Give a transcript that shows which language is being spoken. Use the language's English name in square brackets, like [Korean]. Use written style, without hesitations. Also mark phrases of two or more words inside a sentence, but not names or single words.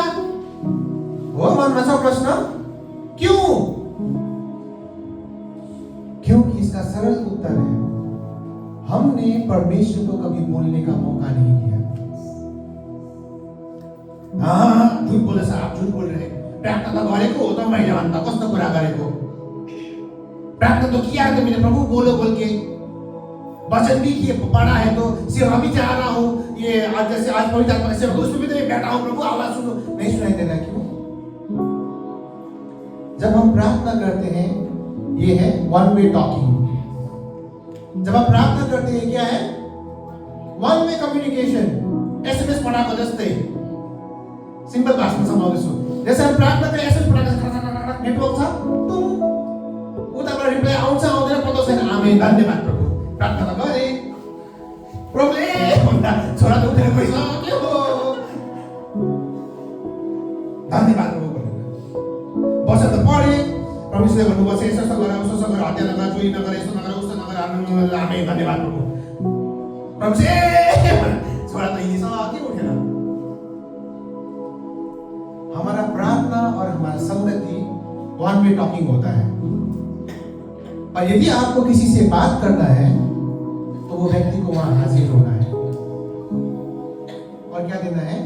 [Hindi] वो मन में सब प्रश्न क्यों? क्योंकि इसका सरल उत्तर है, हमने परमेश्वर को कभी बोलने का मौका नहीं दिया। हाँ, झूठ बोले सर, आप झूठ बोल रहे हैं। [Nepali] प्रार्थना तो गरेको हो त मैले भन्दा कस्तो कुरा गरेको? [Hindi] प्रार्थना तो किया है तो मैंने प्रभु बोलो बोल के, वचन भी किए पढ़ा है, तो सेवा भी चाह रहा हूँ। ये आज जैसे आज पवित्र आत्मा से उसमें भी तो मैं बैठा हूँ, प्रभु आवाज सुनो, नहीं सुनाई दे रहा क्यों? जब हम प्रार्थना करते हैं, ये है [English] one way talking. [Hindi] जब आप प्रार्थना करते हैं, क्या है? [English] one way communication. [Nepali] एसएमएस पठाएको जस्तै सिंपल भाषामा समाउँदैछु। [Hindi] जैसे हम प्रार्थना करें, [Nepali] एसएमएस पठाएको नेटवर्क छ, उताबाट रिप्लाई आउँछ आउँदैन पत्तो छैन। आमेन, धन्यवाद प्रभु। प्रार्थना त गरे, प्रभुले भन्दा छोरा त उठेर गइसक्यो, धन्यवाद प्रभु भनेर वचन त पढे। परमेश्वरले भन्नुभएको छ यसो गर उसो गर, हत्या नगर, चोरी नगर, यसो नगर उसो नगर। आमेन, धन्यवाद प्रभु। परमेश्वर छोरा त हिँडिसक्यो उठेर। [Hindi] हमारा प्रार्थना और हमारा संगति [English] one way talking [Hindi] होता है। और यदि आपको किसी से बात करना है तो वो व्यक्ति को वहां हाजिर होना है और क्या देना है?